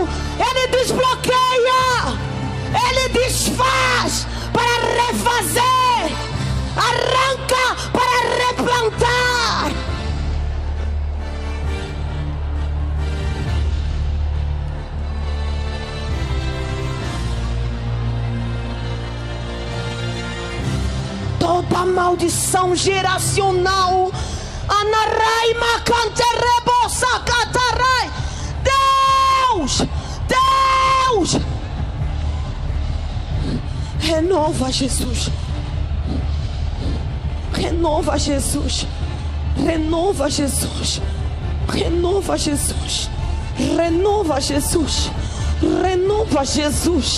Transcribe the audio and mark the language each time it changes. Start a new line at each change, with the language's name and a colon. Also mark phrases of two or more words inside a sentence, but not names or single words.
Portuguese: Ele desbloqueia, Ele desfaz para refazer, arranca para replantar. Toda maldição geracional, Anarai macanterebosa catarai. Deus, Deus, renova Jesus, renova Jesus, renova Jesus, renova Jesus, renova Jesus, Renova, Jesus.